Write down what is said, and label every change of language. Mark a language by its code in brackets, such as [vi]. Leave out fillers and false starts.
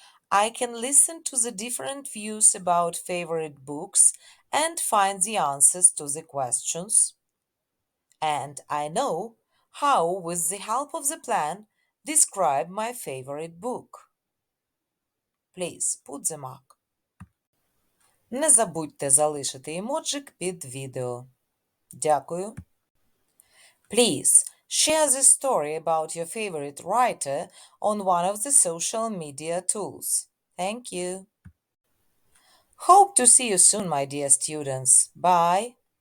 [en] I can listen to the different views about favorite books and find the answers to the questions. And I know how, with the help of the plan, describe my favorite book. Please put the mark. [uk] Не забудьте залишити емоджик під відео. Дякую. [en] Please share this story about your favorite writer on one of the social media tools. Thank you. Hope to see you soon, my dear students. Bye.